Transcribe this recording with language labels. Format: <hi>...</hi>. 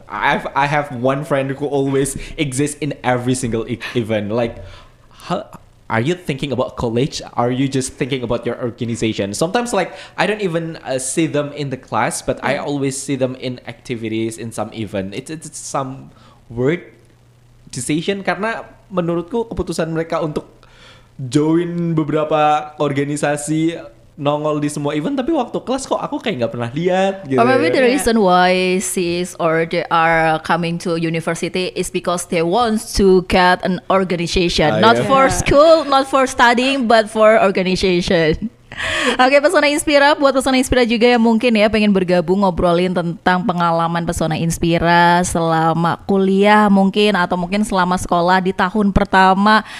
<en>I have one friend who always exists in every single event. Like, how are you thinking about college? Are you just thinking about your organization? Sometimes like I don't even see them in the class, but I always see them in activities in some event. It's some weird decision</en> <id>karena menurutku keputusan mereka untuk join beberapa organisasi, nongol di semua event, tapi waktu kelas kok aku kayak nggak pernah lihat gitu.</id> <en>Or maybe the reason why sis or they are coming to university is because they want to get an organization, not for school, not for studying, but for organization.</en> <id>Oke, Pesona Inspira, buat Pesona Inspira juga yang mungkin ya pengen bergabung ngobrolin tentang pengalaman Pesona Inspira selama kuliah mungkin, atau mungkin selama sekolah di tahun pertama.</id>